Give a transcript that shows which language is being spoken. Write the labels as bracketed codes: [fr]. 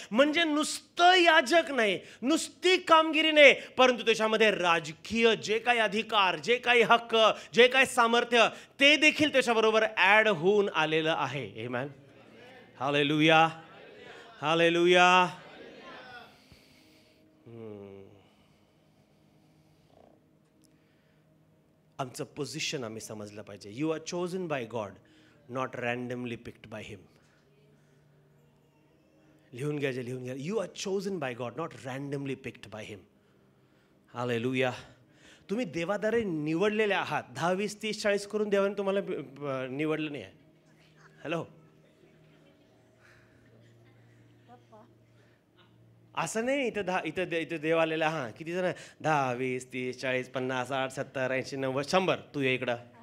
[mr] म्हणजे नुसतं याजक नाही, नुसती कामगिरी नाही, परंतु त्याच्यामध्ये राजकीय जे काही अधिकार, जे काही हक्क, जे काही सामर्थ्य, ते देखील त्याच्याबरोबर ऍड होऊन आलेलं आहे. आमेन. हालेलुया. हालेलुया. आमचं पोझिशन आम्ही समजलं पाहिजे. [en] You are chosen by God, not randomly picked by him. [mr] लिहून घ्या, लिहून घ्या. [en] You are chosen by God, not randomly picked by him. [mr] Hallelujah. तुम्ही देवाद्वारे निवडलेले आहात. 10, 20, 30, 40 करून देवाने तुम्हाला निवडलं नाही आहे. हॅलो, असं नाही. इथं देव आलेला. हां, किती जण? 10, 20, 30, 40, 50, 60, 70, 80, 90, 100. तू ये इकडं.